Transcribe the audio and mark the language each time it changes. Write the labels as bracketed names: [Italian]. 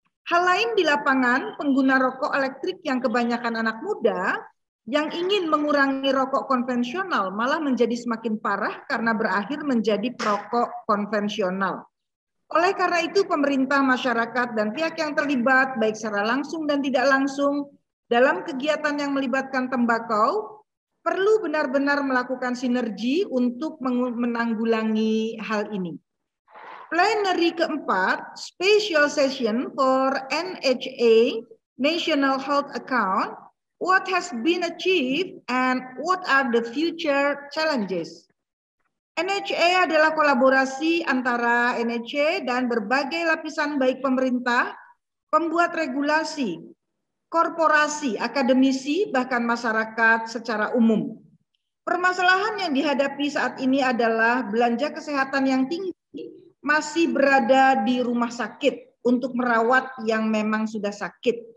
[Indonesian] Hal lain di lapangan, pengguna rokok elektrik yang kebanyakan anak muda yang ingin mengurangi rokok konvensional malah menjadi semakin parah karena berakhir menjadi perokok konvensional. Oleh karena itu, pemerintah, masyarakat, dan pihak yang terlibat, baik secara langsung dan tidak langsung, dalam kegiatan yang melibatkan tembakau, perlu benar-benar melakukan sinergi untuk menanggulangi hal ini. [English] Plenary keempat, special session for NHA, National Health Account, what has been achieved and what are the future challenges. [Indonesian] NHA adalah kolaborasi antara NHA dan berbagai lapisan baik pemerintah, pembuat regulasi, korporasi, akademisi, bahkan masyarakat secara umum. Permasalahan yang dihadapi saat ini adalah belanja kesehatan yang tinggi masih berada di rumah sakit untuk merawat yang memang sudah sakit.